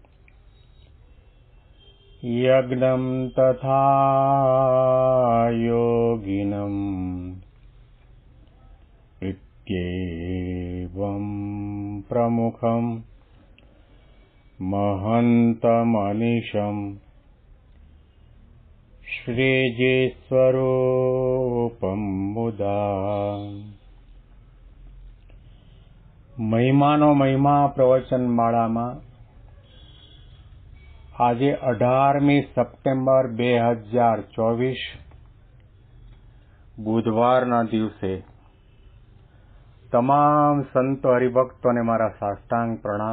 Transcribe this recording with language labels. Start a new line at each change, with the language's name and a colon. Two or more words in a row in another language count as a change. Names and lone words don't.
Sanskrit: यज्ञं तथा योगिनं इत्येवं प्रमुखं महन्तमनिशम् श्रीजीस्वरूपं मुदा।
Gujarati: મહિમાનો મહિમા પ્રવચન માળામાં આજે 18મી સપ્ટેમ્બર 2024 બુધવારના દિવસે તમામ સંતો હરિભક્તોને મારા સાષ્ટાંગ પ્રણામ.